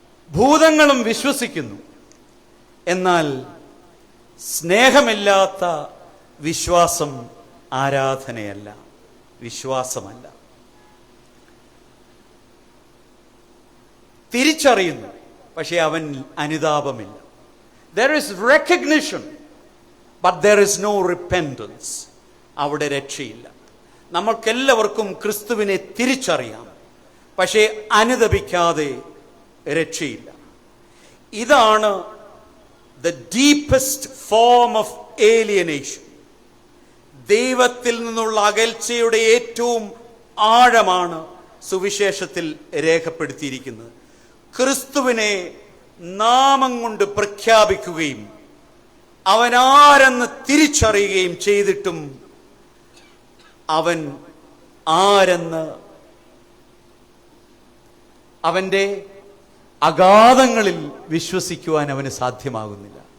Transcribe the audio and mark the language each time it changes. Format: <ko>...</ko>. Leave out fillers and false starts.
<ml>ഭൂതങ്ങളും വിശ്വസിക്കുന്നു, എന്നാൽ സ്നേഹമില്ലാത്ത വിശ്വാസം ആരാധനയല്ല, വിശ്വാസമല്ല. തിരിച്ചറിയുന്നു, പക്ഷെ അവൻ അനുതാപമില്ല.</ml> <en>There is recognition, but there is no repentance.</en> <ml>അവിടെ രക്ഷയില്ല. നമ്മൾക്കെല്ലാവർക്കും ക്രിസ്തുവിനെ തിരിച്ചറിയാം, പക്ഷേ അനുതപിക്കാതെ രക്ഷയില്ല. ഇതാണ്</ml> <en>the deepest form of alienation.</en> <ml>ദൈവത്തിൽ നിന്നുള്ള അകൽച്ചയുടെ ഏറ്റവും ആഴമാണ് സുവിശേഷത്തിൽ രേഖപ്പെടുത്തിയിരിക്കുന്നത്. ക്രിസ്തുവിനെ നാമം കൊണ്ട് പ്രഖ്യാപിക്കുകയും അവനാരെന്ന് തിരിച്ചറിയുകയും ചെയ്തിട്ടും അവൻ ആരെന്ന് അവൻ്റെ അഗാധങ്ങളിൽ വിശ്വസിക്കുവാൻ അവന് സാധ്യമാകുന്നില്ല.</ml>